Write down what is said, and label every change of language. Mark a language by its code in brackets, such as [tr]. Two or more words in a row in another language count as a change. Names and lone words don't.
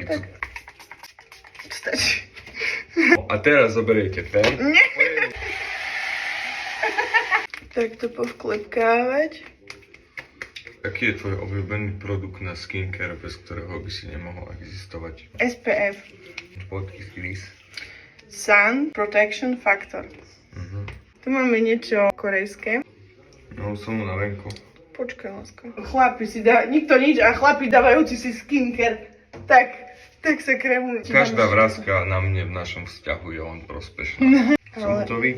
[sk] To tak. Stačí. A teraz zoberiete pen. Nie. Tak to povklepkávať. Aký je tvoj obľúbený produkt na skincare, bez ktorého by si nemohol existovať? SPF. [en] What is this? Sun Protection Factor. [sk] Tu máme niečo korejské. No, som mu na venku. Počkaj, láska. Chlapi si dávajú, nikto nič a chlapi dávajúci si skincare. Tak sa krémujú. Každá vrázka na mne v našom vzťahu je len prospešná. Som hotový?